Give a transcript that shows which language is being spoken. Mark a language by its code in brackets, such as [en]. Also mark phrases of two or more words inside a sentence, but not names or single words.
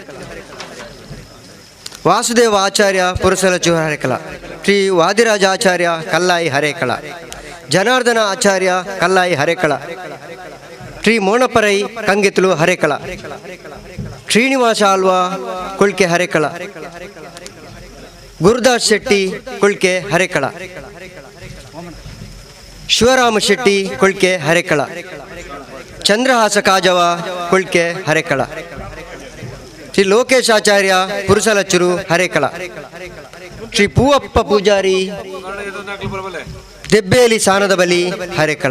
[kn] ವಾಸುದೇವ ಆಚಾರ್ಯ ಪುರುಷಲಚ್ಚು ಹರೇಕಳ. ಶ್ರೀ ವಾದಿರಾಜ ಆಚಾರ್ಯ ಕಲ್ಲಾಯಿ ಹರೇಕಳ. ಜನಾರ್ದನ ಆಚಾರ್ಯ ಕಲ್ಲಾಯಿ ಹರೇಕಳ. ಶ್ರೀ ಮೋಣಪರೈ ಕಂಗೆತುಲು ಹರೇಕಳ. ಶ್ರೀನಿವಾಸ ಆಳ್ವ ಕುಳ್ಕೆ ಹರೇಕಳ. ಗುರುದಾಸ್ ಶೆಟ್ಟಿ ಕುಳ್ಕೆ ಹರೇಕಳ. ಶಿವರಾಮ ಶೆಟ್ಟಿ ಕುಳ್ಕೆ ಹರೇಕಳ. ಚಂದ್ರಹಾಸ ಕಾಜವ ಕುಳ್ಕೆ ಹರೇಕಳ. ಶ್ರೀ ಲೋಕೇಶಾಚಾರ್ಯ ಪುರುಷಲಚ್ಚುರು ಹರೇಕಳ. ಶ್ರೀ ಪೂವಪ್ಪ ಪೂಜಾರಿ ದೆಬ್ಬೇಲಿ ಸಾನದ ಬಲಿ ಹರೇಕಳ.